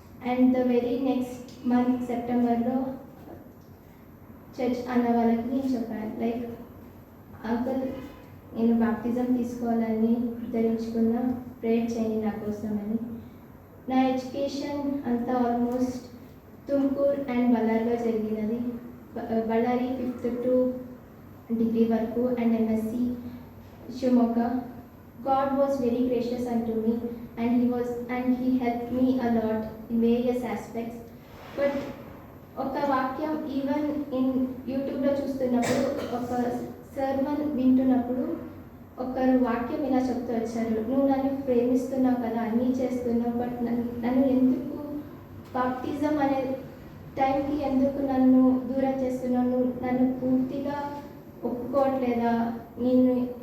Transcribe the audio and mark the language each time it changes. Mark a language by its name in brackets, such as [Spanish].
[English] and the very next month [Telugu] సెప్టెంబర్లో church అన్న వాళ్ళకి నేను చెప్పాను, లైక్ అంకుల్ నేను బాప్టిజం తీసుకోవాలని ధరించుకున్న, ప్రేయర్ చేయండి నా కోసం అని. నా ఎడ్యుకేషన్ అంతా ఆల్మోస్ట్ తుమ్కూర్ అండ్ బళ్ళారిలో జరిగినది. [English] Bellary 5th to degree వరకు and MSc Shimoga. God was very gracious unto me and he helped me a lot in various aspects. [Telugu] But ఒక వాక్యం [English] even in [Telugu] యూట్యూబ్లో చూస్తున్నప్పుడు, ఒక సర్మన్ వింటున్నప్పుడు ఒకరు వాక్యం ఇలా చెప్తూ వచ్చారు, నువ్వు నన్ను ప్రేమిస్తున్నావు కదా, అన్నీ చేస్తున్నావు, బట్ నన్ను ఎందుకు బాప్టిజం అనే టైంకి ఎందుకు నన్ను దూరం చేస్తున్నావు, నన్ను పూర్తిగా ఒప్పుకోవట్లేదా, నేను